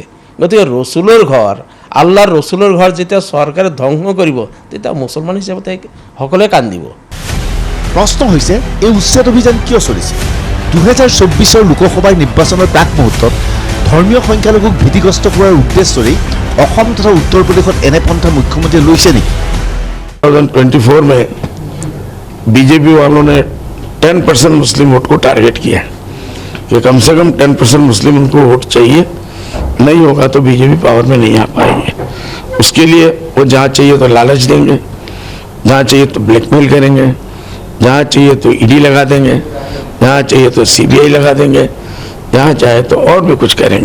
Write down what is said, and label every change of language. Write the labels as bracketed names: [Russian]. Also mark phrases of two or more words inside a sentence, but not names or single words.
[Assamese] গতিকে ৰচুলৰ ঘৰ, আল্লাহৰ ৰচুলৰ ঘৰ যেতিয়া চৰকাৰে ধ্বংস কৰিব তেতিয়া মুছলমান হিচাপে সকলোৱে কান্দিব। প্ৰশ্ন হৈছে এই উচ্ছেদ অভিযান কিয় চলিছে? 2024 লোকসভাৰ নিৰ্বাচনৰ প্ৰাক মুহূৰ্তত ধৰ্মীয় সংখ্যালঘুক ভীতিগ্ৰস্ত কৰাৰ উদ্দেশ্যেৰে অসম তথা উত্তৰ প্ৰদেশত এনে পন্থা মুখ্যমন্ত্ৰীয়ে লৈছে নেকি? [Hindi] 2024 में बीजेपी वालों ने 10% मुस्लिम वोट को टारगेट किया कि कम से कम 10% मुस्लिम उनको वोट चाहिए, नहीं होगा तो बीजेपी पावर में नहीं आ पाएंगे। उसके लिए वो जहाँ चाहिए तो लालच देंगे, जहाँ चाहिए तो ब्लैकमेल करेंगे, जहाँ चाहिए तो ईडी लगा देंगे, जहाँ चाहिए तो CBI लगा देंगे, जहाँ चाहे तो और भी कुछ करेंगे।